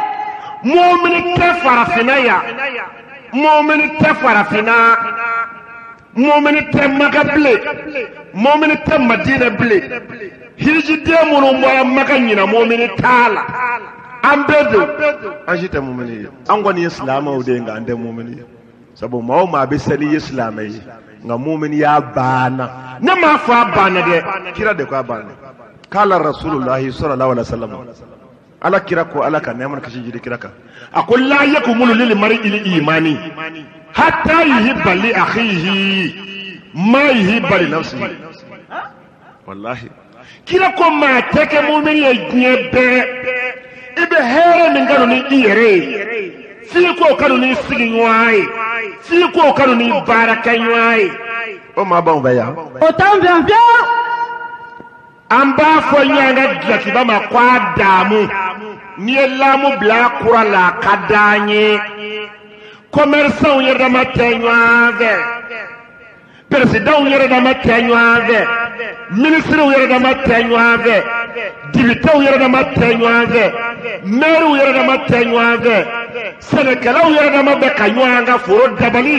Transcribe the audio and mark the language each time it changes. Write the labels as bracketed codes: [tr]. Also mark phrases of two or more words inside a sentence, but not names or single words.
[bm] mumini tɛ farafinna ya mumini tɛ farafinna mumini tɛ maka bilen mumini tɛ madina bilen hirijiden minnu bɔra maka ɲina mumini t'a la an bɛɛ don an si tɛ mumini ye an kɔni ye silamɛw de ye nka an tɛ mumini ye sabu maa o maa bɛ seli ye silamɛ ye nka muminiya banna ne m'a fɔ a banna dɛ kira de ko a banna k'ala [ar] رسول الله صلى الله عليه وسلم [bm] ala kira ko ala ka nɛɛma kasi jiri kira kan [ar] a ko لا يكمل للمرء إيمان حتى يحب لأخيه ما يحب لنفسه wallahi [bm] kira ko maa tɛ kɛ mumini ye diɲɛ bɛɛ i bɛ hɛrɛ min kanu ni i yɛrɛ ye f'i k'o kanu ni sigiɲɔgɔn ye f'i k'o kanu ni baarakɛɲɔgɔn ye o maa b'anw fɛ yan O t'anw fɛ yan fiyewu. an b'a fɔ ɲɔgɔn ka dulokiba ma ko a daamu n'i ye laamu bila a kura la a ka d'an ye commerçants yɛrɛ dama tɛ ɲɔgɔn fɛ présidents yɛrɛ dama tɛ ɲɔgɔn fɛ ministres yɛrɛ dama tɛ ɲɔgɔn fɛ députés yɛrɛ dama tɛ ɲɔgɔn fɛ maires yɛrɛ dama tɛ ɲɔgɔn fɛ sɛnɛkɛlaw yɛrɛ dama bɛ ka ɲɔgɔn ka foro dabali